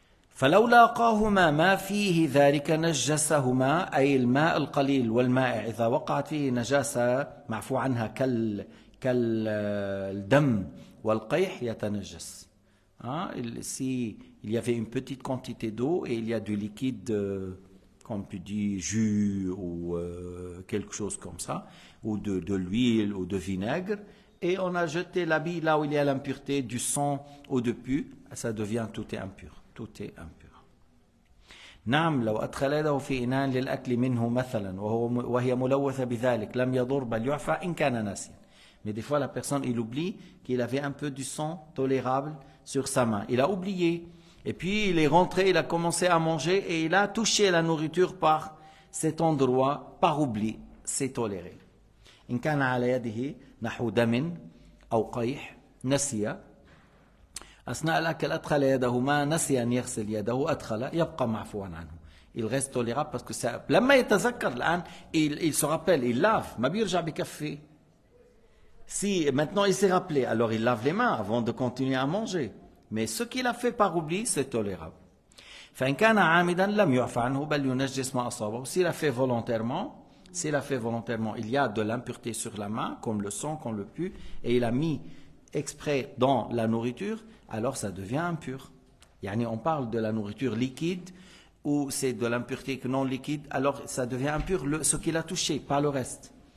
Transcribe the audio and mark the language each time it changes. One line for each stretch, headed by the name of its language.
Arabic: فلو لاقاهما ما فيه ذلك نجسهما, أي الماء القليل والمائع إذا وقعت فيه نجاسة معفو عنها كالدم والقيح يتنجس.
French: Si il y avait une petite quantité d'eau et il y a du liquide, comme tu dis, jus ou quelque chose comme ça, ou de l'huile ou de vinaigre, et on a jeté l'habit là où il y a l'impureté, du sang ou de pu, ça devient tout est impur. Tout est impur.
Arabic: نعم لو أدخل يده في إناء للأكل منه مثلا وهي ملوثة بذلك لم يضر بل يعفى إن كان ناسيا.
French: Mais des fois la personne il oublie qu'il avait un peu du sang tolérable sur sa main. Il a oublié et puis il est rentré, il a commencé à manger et il a touché la nourriture par cet endroit par oubli. C'est toléré.
Arabic: إن كان على يده نحو دم أو قيح نسي أثناء الأكل أدخل يده ما نسي أن يغسل يده أدخل يبقى معفوا عنه.
French: Il reste tolérable parce que ça
Arabic: لما يتذكر الآن
French: il se rappelle, il lave
Arabic: ما بيرجع بكفي.
French: Si maintenant il s'est rappelé, alors il lave les mains avant de continuer à manger. Mais ce qu'il a fait par oubli, c'est tolérable.
Arabic: فإن كان عامدا لم يعفى عنه بل ينجس ما أصابه.
French: S'il a fait volontairement, il y a de l'impureté sur la main, comme le sang, comme le pu, et il a mis exprès dans la nourriture, alors ça devient impur. Yani on parle de la nourriture liquide ou c'est de l'impureté non liquide, alors ça devient impur ce qu'il a touché, pas le reste.